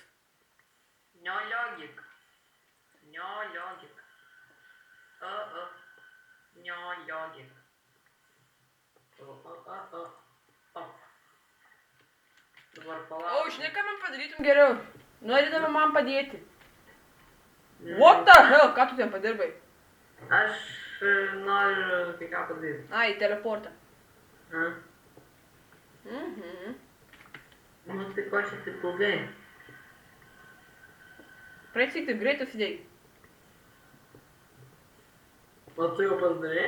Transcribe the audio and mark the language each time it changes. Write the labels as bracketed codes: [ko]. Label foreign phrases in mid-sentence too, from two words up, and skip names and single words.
[lt] Neologik. Neologik. Neologik. Dabar palauk. O, žinai, ką man padarytum geriau? Norėdama man padėti. [en] What the hell, [lt] ką tu ten padirbai? Aš noriu kai ką padaryti. Ai, teleportą. Na, Mhm. nu tai ko čia taip ilgai? Praeik taip greitai sudėjai. O tu jau pasidarei?